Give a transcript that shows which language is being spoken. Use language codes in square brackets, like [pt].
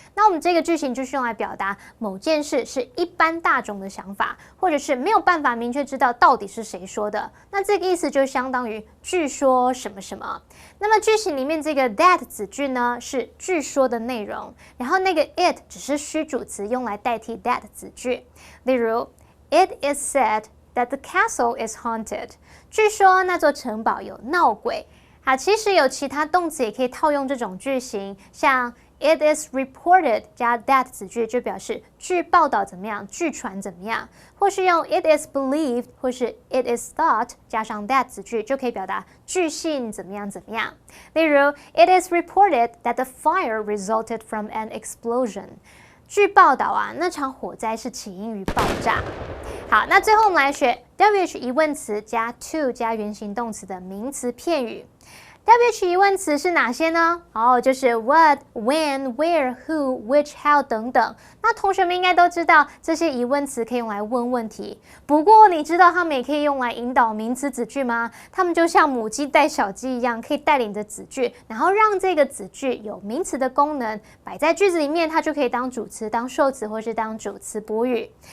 [zh] 那我们这个句型就是用来表达某件事是一般大众的想法，或者是没有办法明确知道到底是谁说的。那这个意思就相当于据说什么什么。那么句型里面这个 that 子句呢是据说的内容，然后那个 it 只是虚主词用来代替 that 子句。 [en] 例如 It is said that the castle is haunted. [zh] 据说那座城堡有闹鬼。好，其实有其他动词也可以套用这种句型，像 It is reported 加 that 子句就表示据报道怎么样，据传怎么样，或是用 It is believed 或是 It is thought 加上 that 子句就可以表达据信怎么样怎么样。 [en] 例如 It is reported that the fire resulted from an explosion. [zh] 据报道啊，那场火灾是起因于爆炸。好，那最后我们来学 WH 疑问词加 to 加原形动词的名词片语。 WH 疑问词是哪些呢？ [en] 就是 what, when, where, who, which, how 等等。 [zh] 那同学们应该都知道，这些疑问词可以用来问问题。不过你知道它们也可以用来引导名词子句吗？它们就像母鸡带小鸡一样，可以带领着子句，然后让这个子句有名词的功能，摆在句子里面，它就可以当主词、当受词或是当主词补语。